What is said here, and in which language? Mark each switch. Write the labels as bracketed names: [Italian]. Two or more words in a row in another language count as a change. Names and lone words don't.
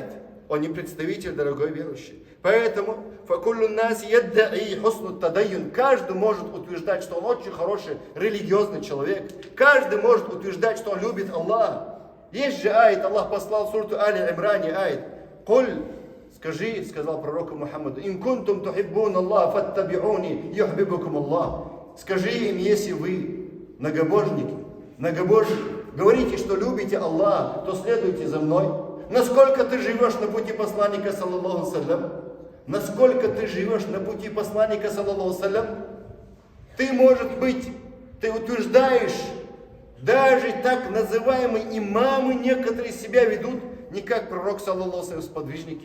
[Russian] Он не представитель, дорогой верующий. Поэтому каждый может утверждать, что он очень хороший религиозный человек. Каждый может утверждать, что он любит Аллаха. Есть же аят, Аллах послал сурту Али Имрани аят. [Arabic] Куль, [Russian] скажи, сказал пророку Мухаммаду, [Arabic] إن كنتم تحبون الله فاتبعوني يحببكم الله. [Russian] Скажи им, если вы многобожники, говорите, что любите Аллаха, то следуйте за мной. Насколько ты живешь на пути посланника, [Arabic] صلى الله سلام? [Russian] Насколько ты живешь на пути посланника, [Arabic] صلى الله سلام? [Russian] Ты, может быть, ты утверждаешь, даже так называемые имамы некоторые себя ведут не как пророк, [Arabic] صلى الله سلام, [Russian] сподвижники.